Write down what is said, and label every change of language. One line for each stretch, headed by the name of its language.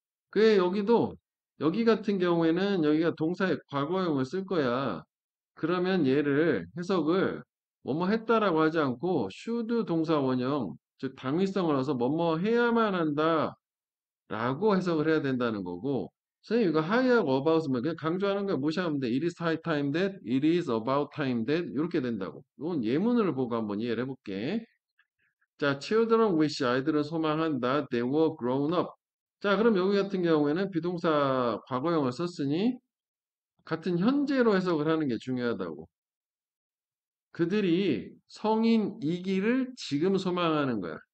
Korean: 그에 여기도, 여기 같은 경우에는 여기가 동사의 과거형을 쓸 거야. 그러면 얘를 해석을 뭐뭐 했다라고 하지 않고 should 동사 원형, 즉 당위성을 넣어서 뭐뭐 해야만 한다 라고 해석을 해야 된다는 거고, 선생님 이거 high하고 about은 그냥 강조하는 거야. 무시하면 돼.
English: It is high time that, it is about time that 이렇게 된다고.
Korean: 이건 예문을 보고 한번 이해를 해볼게. 자,
English: children wish,
Korean: 아이들은 소망한다.
English: They were grown up.
Korean: 자, 그럼 여기 같은 경우에는 비동사 과거형을 썼으니 같은 현재로 해석을 하는 게 중요하다고. 그들이 성인이기를 지금 소망하는 거야.